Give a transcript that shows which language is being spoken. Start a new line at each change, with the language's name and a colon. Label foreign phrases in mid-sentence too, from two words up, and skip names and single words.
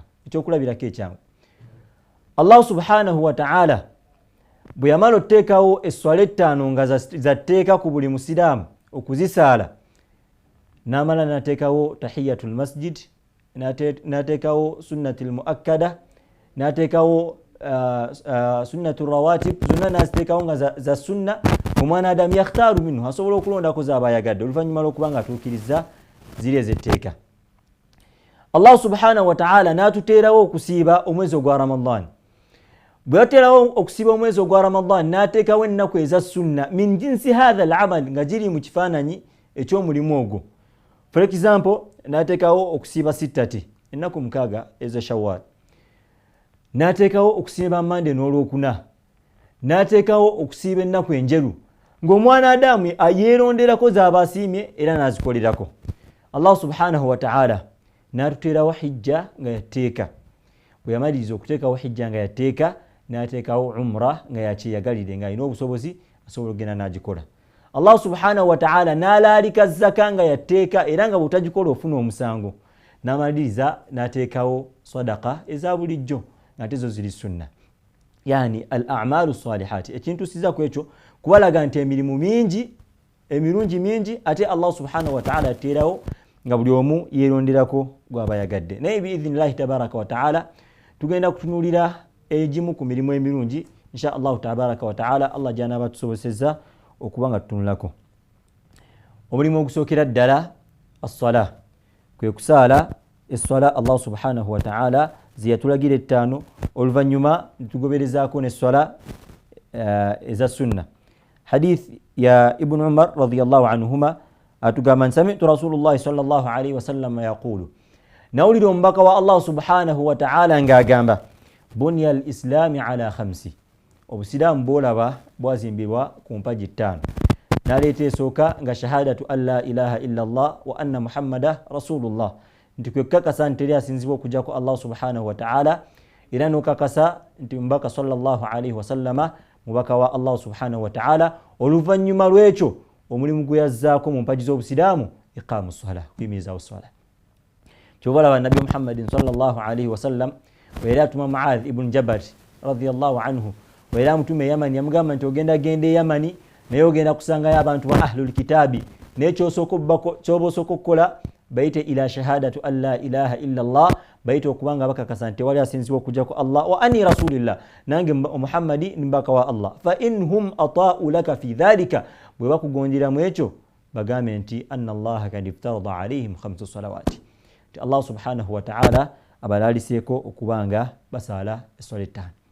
Ganda: Ekyokulabirako ekyangu,
Arabic: الله سبحانه وتعالى
Ganda: bwe yamala oteekawo esswala ettaano nga za tteeka ku buli musiraamu okuzisaala, n'amala n'ateekawo
Arabic: تحية المسجد,
Ganda: n'ateekawo
Arabic: سنة مؤكدة,
Ganda: n'ateekawo
Arabic: سنة الرواتب,
Ganda: zonna n'aziteekawo nga za sunna. Omwana adamu
Arabic: يختار منه,
Ganda: asobola okulondako z'abayagadde oluvannyuma lw'okuba nga atuukiriza ziri ez'etteeka.
Arabic: الله سبحانه وتعالى
Ganda: n'atuteerawo okusiiba omwezi ogwa Ramadan. Bwe yateerawo okusiiba omwezi ogwa Ramadan n'ateekawo ennaku eza sunna
Arabic: من جنس هذا العمل
Ganda: nga giri mu kifaananyi eky'omulimu ogwo.
English: For example,
Ganda: n'ateekawo okusiiba sittati, ennaku mukaaga eza Shawwal, n'ateekawo okusiiba Mande n'olwokuna, n'ateekawo okusiiba ennaku enjeru ng'omwana Adamu yeeronderako z'abasiimye era n'azikolerako.
Arabic: الله سبحانه وتعالى
Ganda: n'atuteerawo hijja nga yatteeka. Bwe yamaliriza okuteekawo hijja nga yatteeka n'ateekawo umra nga yakyeyagalire nga alina obusobozi asobola okugenda n'agikola.
Arabic: الله سبحانه وتعالى
Ganda: n'alaalika zaka nga yatteeka era nga bw'otagikola ofuna omusango. N'amaliriza n'ateekawo sadaqa eza bulijjo ng'ate zo ziri sunna.
Arabic: يعني الأعمال الصالحات,
Ganda: ekintu siza ku ekyo kubalaga nti emirimu mingi emirungi mingi ate
Arabic: الله سبحانه وتعالى
Ganda: yateerawo nga buli omu yeeronderako gw'abayagadde.
Arabic: Naye بإذن الله تبارك وتعالى
Ganda: tugenda kutunuulira egimu ku mirimu emirungi
Arabic: إن شاء الله تبارك وتعالى.
Ganda: Allah gy'anaaba tusobozesezza okuba nga tutunulako. Omulimu ogusookera ddala as-sala, kwe kusaala esswala
Arabic: الله سبحانه وتعالى
Ganda: ziyatulagira ettaano, oluvannyuma tugoberezaako n'esswala eza sunna.
Arabic: hadith ya Ibn Umar رضي الله عنهما atugamba سمعت رسول الله صلى الله عليه وسلم يقول,
Ganda: nawulira omubaka wa
Arabic: الله سبحانه وتعالى
Ganda: ng'agamba,
Arabic: بني الإسلام على خمس,
Ganda: obusiraamu bwolaba bwazimbibwa ku mpaji ttaano. Naleeta esooka nga
Arabic: شهادة أن لا إله إلا الله وأن محمدا رسول الله,
Ganda: nti kwe kukakasa nti teri asinzibwa okujjako
Arabic: الله سبحانه وتعالى,
Ganda: era n'okakasa nti omubaka
Arabic: صلى الله عليه وسلم
Ganda: mubaka wa
Arabic: الله سبحانه وتعالى.
Ganda: Oluvannyuma lw'ekyo omulimu gwe yazzaako mu mpaji z'obusiraamu
Arabic: إقام الصلاة,
Ganda: kuyimirizaawo ssala. Kyova olaba Nabbi Muhammadin
Arabic: صلى الله عليه وسلم
Ganda: bw'era atuma Mu'adh ibn Jabal
Arabic: رضي الله عنه,
Ganda: bw'era amutume e Yamani, yamugamba nti ogenda genda e Yamani naye ogenda kusangayo abantu ba
Arabic: أهل الكتاب,
Ganda: naye ky'oba osooka okukola bayite
Arabic: إلى شهادة أن لا إله إلا الله,
Ganda: bayite okubanga bakakasa nti wali asinzibwa okujjako Allah,
Arabic: وأني رسول الله,
Ganda: nange Muhammadi mbaka wa Allah.
Arabic: فإن هم أطاعوا لك في ذلك,
Ganda: bwe bakugonjera mu ekyo bagambe nti
Arabic: أن الله قد افترض عليهم خمس صلوات,
Ganda: nti Allah subhanahu wa ta'ala abalaliseeko okubanga basala eswala ettaano.